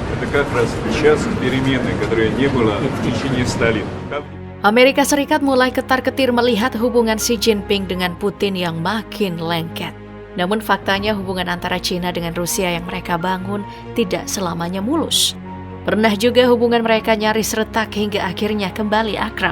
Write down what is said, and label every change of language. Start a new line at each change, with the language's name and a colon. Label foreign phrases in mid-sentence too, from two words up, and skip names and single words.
Russian: как раз сейчас перемены, которые не было в течение 100 лет.
Indonesian: Amerika Serikat mulai ketar-ketir melihat hubungan Xi Jinping dengan Putin yang makin lengket. Namun faktanya hubungan antara China dengan Rusia yang mereka bangun tidak selamanya mulus. Pernah juga hubungan mereka nyaris retak hingga akhirnya kembali akrab.